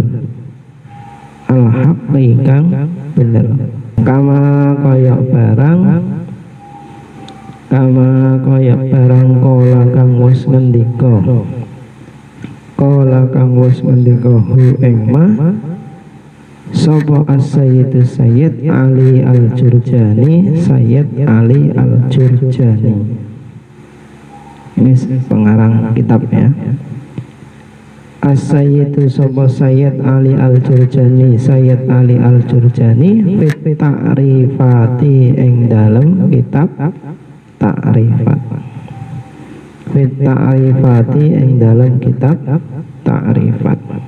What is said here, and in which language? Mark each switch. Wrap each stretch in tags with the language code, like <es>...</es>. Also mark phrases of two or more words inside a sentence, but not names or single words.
<jv>Al-haqqi kang bener. Kama kaya barang kola kang wis ngendika. Kola kang wis ngendika hu ing ma sapa as-sayyidu Sayyid Ali Al-Jurjani.</jv> <id>Sayyid Ali Al-Jurjani ini pengarang kitabnya.</id> <jv>As-sayyidu sapa Sayyid Ali Al-Jurjani. Sayyid Ali Al-Jurjani</jv> <ar>في التعريفات</ar> <jv>ing dalem kitab ta'rifat.</jv> <ar>في التعريفات</ar> <jv>ing dalem kitab ta'rifat.</jv>